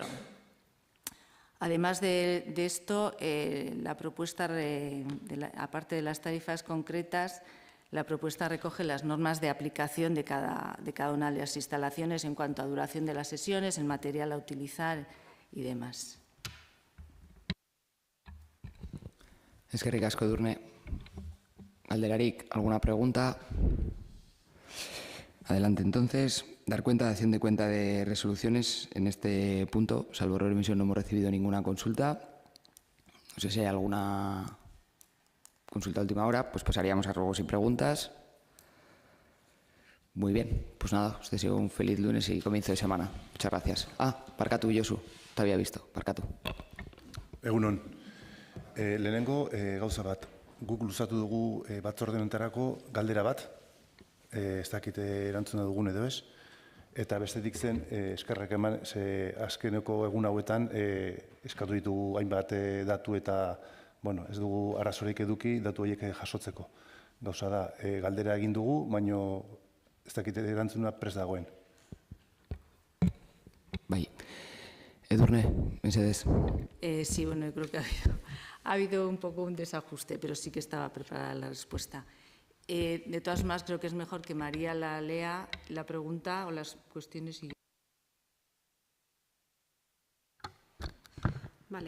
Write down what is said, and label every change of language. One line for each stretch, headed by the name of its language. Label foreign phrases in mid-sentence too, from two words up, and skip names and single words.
Spanish: Además de esto, la propuesta, aparte de las tarifas concretas, la propuesta recoge las normas de aplicación de cada una de las instalaciones en cuanto a duración de las sesiones, el material a utilizar y demás.
Basque: Eskerrik asko, Edurne. Galderarik,
Spanish: ¿alguna pregunta? Adelante, entonces. Dar cuenta, dación de cuenta de resoluciones. En este punto, salvo error de emisión, no hemos recibido ninguna consulta. No sé si hay alguna consulta a última hora, pues pasaríamos a ruegos y preguntas. Muy bien, pues nada, os deseo un feliz lunes y comienzo de semana. Muchas gracias.
Basque: Barkatu, Josu,
Spanish: te había visto,
Basque: Barkatu. Egunon, lehenengo gauza bat. Guk luzatu dugu batzorde honetarako galdera bat, ez dakite erantzuna dugun edo ez, eta bestetik zen eskerrak eman, ze azkeneko egun hauetan eskatu ditugu hainbat datu eta ez dugu arazorik eduki datu horiek jasotzeko. Gauza da, galdera egin dugu, baino ez dakite erantzuna prest dagoen. Bai. Edurne, mesedez.
Spanish: Sí, bueno, yo creo que ha habido un poco un desajuste, pero sí que estaba preparada la respuesta. De todas formas, creo que es mejor que María la lea la pregunta o las cuestiones. Vale.